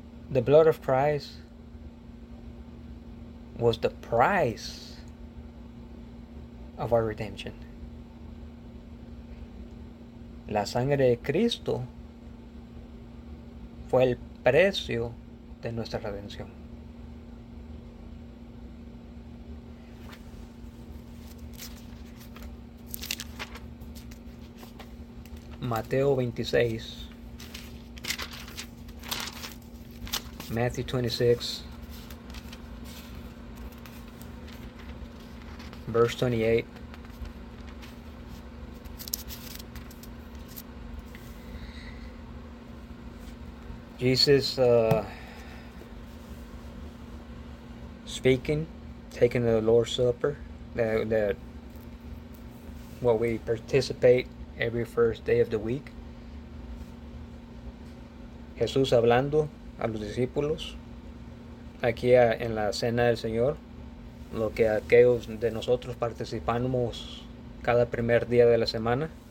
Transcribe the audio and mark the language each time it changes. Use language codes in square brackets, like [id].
[en] The blood of Christ was the price of our redemption. [es] La sangre de Cristo fue el precio de nuestra redención. Mateo 26. [en] Matthew 26, verse 28. Jesus speaking, taking the Lord's Supper, that what we participate every first day of the week. [es] Jesús hablando a los discípulos aquí en la cena del Señor, lo que aquellos de nosotros participamos cada primer día de la semana.